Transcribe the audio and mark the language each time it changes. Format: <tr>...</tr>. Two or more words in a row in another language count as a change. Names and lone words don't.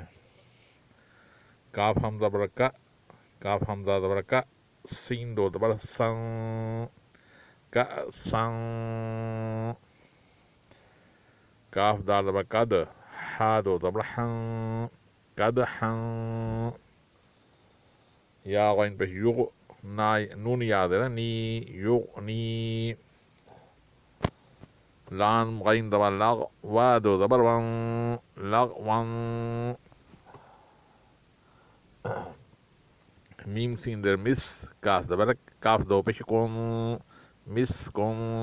<ur>کاف حمزہ برکا، کاف حمزہ برکا، سین دو زبر سن، کا سن، کاف دال زبر قد، ہا دو زبر ہن، قد ہن، یا غین پہ یغ، نون یاد ہے نا، نی یغ نی، لام غین زبر لغ، وا دو زبر ون، لغ ون، میم سین در مس، کاف زبر کاف دو پیش کن، مس کن،</ur>